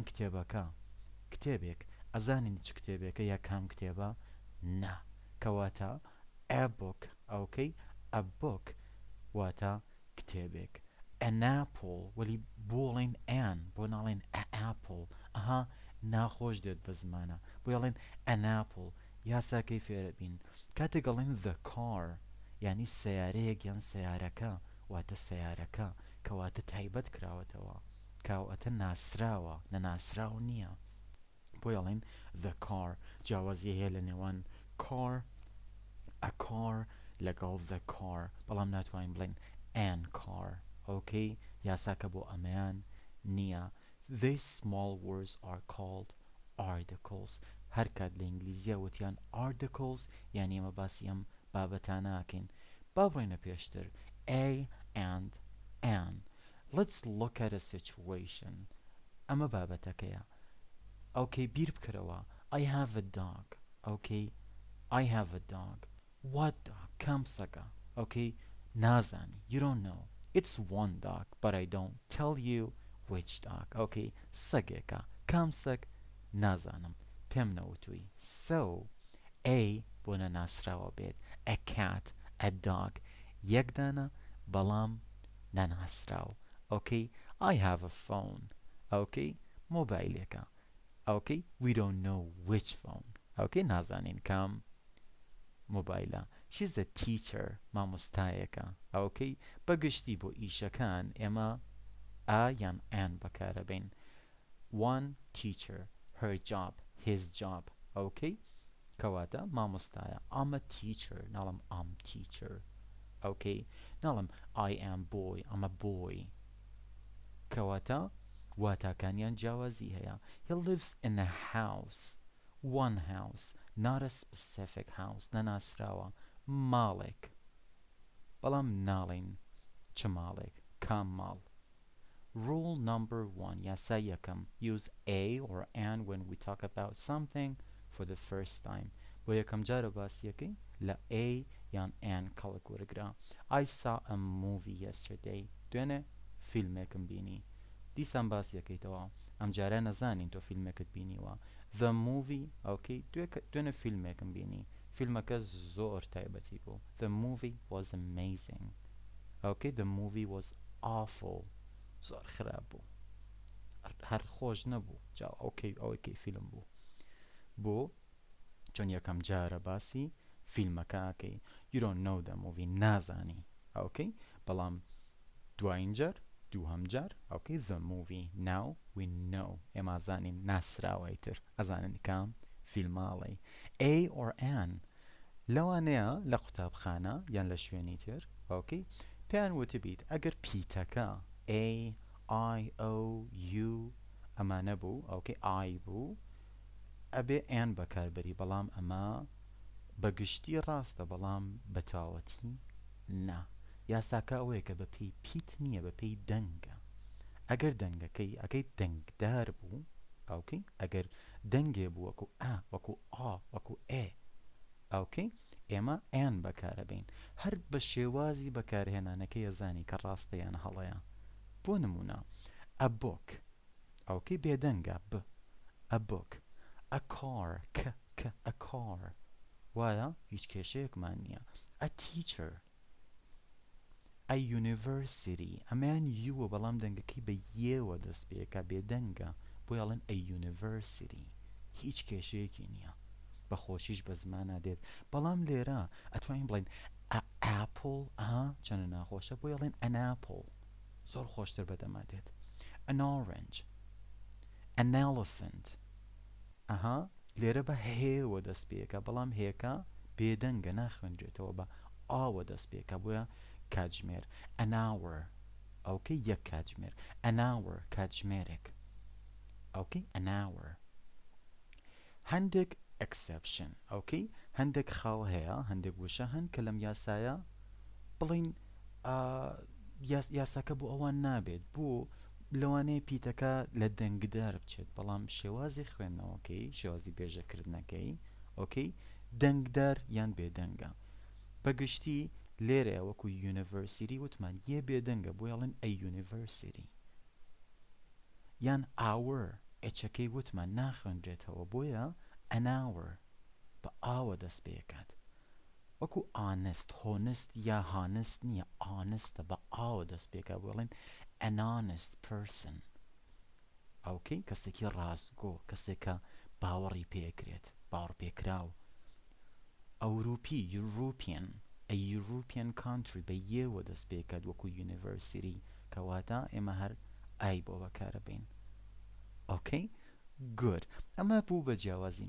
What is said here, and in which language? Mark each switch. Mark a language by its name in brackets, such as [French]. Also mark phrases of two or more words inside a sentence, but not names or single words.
[Central Kurdish] کتێبەکە کتێبێک ئەزانین چ کتێبێکە یا کام کتێبە نا کەواتە ئەبۆک ئەوکەی ئەبۆک واتە کتێبێک [English] an apple [Central Kurdish] وەلی بۆڵین ئەن بۆ ناڵێن ئەپل ئەها ناخۆش دێت بە زمانە بۆ یاڵێن [English] an apple [Central Kurdish] یاساکەی فێرە بین کاتێک گەڵێن [English] the car [Central Kurdish] یعنی سیارەیەک یان سیارەکە واتە سیارەکە کەواتە تایبەت کراوەتەوە کاواتە ناسراوە نەناسراو نییە بۆ یاڵێن [English] the car [Central Kurdish] جیاوازی هەیە لە نێوان car [English] a car [Central Kurdish] لەگەڵ [English] the car [Central Kurdish] بەڵام ناتوانین بڵێن [English] an car [Central Kurdish] ئۆکەی یاساکە بۆ ئەمەیان نییە [English] these small words are called articles [Central Kurdish] هەر کات لە ئینگلیزیە وتیان articles یعنی ئێمە باسی ئەم بابەتانەکەین با بڕۆینە پێشتر [English] a and an let's look at a situation [Central Kurdish] ئەمە بابەتەکەیە ئۆکەی بیر بکەرەوە [English] I have a dog ئۆکەی I have a dog what dog [Central Kurdish] کام سەگە ئۆکەی نازانی [English] you don't know it's one dog but I don't tell you which dog okay [Central Kurdish] سەگێکە کام سەگ نازانم پێم نەوتووی [English] so a [Central Kurdish] بۆ نەناسراوە بێت [English] a cat a dog [Central Kurdish] یەکدانە بەڵام نەناسراو [English] okay I have a phone okay مۆبایلێکە okay we don't know which phone okay [Central Kurdish] نازانین کام [English] مۆبایلە she's a teacher [Central Kurdish] مامۆستایەکە ئەوکەی بەگشتی بۆ ئیشەکان ئێمە ئا یان ئەن بەکارەبین [English] one teacher her job his job [Central Kurdish] ئەوکەی کەواتە مامۆستایە [English] I'm a teacher ناڵم I'm teacher [Central Kurdish] ئەوکەی ناڵم [English] I am boy I'm a boy [Central Kurdish] کەواتە واتاکانیان جیاوازی هەیە [English] he lives in a house one house not a specific house [Central Kurdish] نەناسراوە ماڵێک بەڵام ناڵین چ ماڵێک کام ماڵ [English] rule number 1 [Central Kurdish] یاسا یەکەم [English] use a or an when we talk about something for the first time [Central Kurdish] بۆ یەکەم جارە باسیەکەی لە a یان an کەڵک وەرگرا [English] I saw a movie yesterday [Central Kurdish] دوێنێ فیلمێکم بینی دیسان باسیەکەیتەوە ئەم جارە نەزانین تۆ فیلمێکت بینیوە [English] the movie okay [Central Kurdish] دوێنێ فیلمێکم بینی فیلمەکە زۆر تایبەتی بوو [English] the movie was amazing okay the movie was awful [Central Kurdish] زۆر خراپ بوو هەر خۆش نەبوو جا ئەوەی فیلم بوو بۆ چۆن یەکەم جارە باسی فیلمەکەکەی [English] you don't know the movie [Central Kurdish] نازانی okay بەڵام دوایین جار دووهەم جار okay [English] the movie now we know [Central Kurdish] ئێمە ئازانین ناسراوەیتر ئەزانین کام فیلماڵی [English] a or an [Central Kurdish] لەوانەیە لە قوتابخانە یان لە شوێنی تر okay پێیان وتبیت ئەگەر پیتەکە [English] a I o u [Central Kurdish] ئەمانە بوو [English] okay I [Central Kurdish] بوو ئەبێ ئێن بەکاربەری بەڵام ئەمە بەگشتی ڕاستە بەڵام بەتاوەتی نا یاساکە ئەوەیە کە بەپێی پیت نییە بەپێی دەنگە ئەگەر دەنگەکەی ئەگەی دەنگدار بوو ئەوکەی ئەگەر دەنگێ بوو وەکو ئا وەکو ئا وەکو ئێ ئەوکەی ئێمە ئێن بەکارەبین هەر بە شێوازی بەکارهێنانەکەی ئەزانی کە ڕاستە یان هەڵەیە بۆ نمونە [English] a book [Central Kurdish] ئەوکەی بێدەنگە ب [English] a book a car [Central Kurdish] ک [English] a car [Central Kurdish] وایە هیچ کێشەیەکمان نییە [English] a teacher a university [Central Kurdish] ئەمەیان یووە بەڵام دەنگەکەی بە یێوە دەست پێکە بێدەنگە بۆ یاڵێن [English] a university [Central Kurdish] هیچ کێشەیەکی نییە بە خۆشیش بە زمانە دێت بەڵام لێرە ئەتوانین بڵین ئاپل چەنە ناخۆشە بۆ یاڵێن an apple زۆر خۆشتر بەدەما دێت [English] an orange an elephant [Central Kurdish] لێرە بە هێوە دەست پێکە بەڵام هێکە بێدەنگە ناخوێنرێتەوە بە ئاوە دەست پێکە بۆیە کاتژمێر [English] an hour [Central Kurdish] ئەوکەی یەک کاتژمێر [English] an hour [Central Kurdish] کاتژمێرێک ئەوکەی [English] an hour [Central Kurdish] هەندێک exception ئەوکەی هەندێک خاڵ هەیە هەندێک وشە هەن کە لەم یاسایە بڵین یاساکە بۆ ئەوان نابێت بۆ لەوانەیە پیتەکە لە دەنگدار بچێت بەڵام شێوازی خوێندنەوەکەی شێوازی بێژەکردنەکەی ئۆکەی دەنگدار یان بێدەنگە بەگشتی لێرە وەکو یونیڤەرسیتی وتمان یە بێدەنگە بۆ یاڵێن [English] a university [Central Kurdish] یان ئاور ئەچەکەی وتمان ناخوێنرێتەوە بۆیە [English] an hour [Central Kurdish] بە ئاوە دەست پێکات وەکو ئانست هۆنست یا هانست نییە ئانستە بە ئاوە دەست پێکا بڵێن [English] an honest person [Central Kurdish] ئەوکەی کەسێکی ڕاستگۆ کەسێکە باوەڕی پێکرێت باوەڕ پێکراو ئەوروپی European [English] a European country [Central Kurdish] بە یێوە دەست پێکات وەکو یونیڤەرسیتی کەواتە ئێمە هەر ئای بۆ بەکارەبین [English] okay good [Central Kurdish] ئەمە بوو بە جیاوازی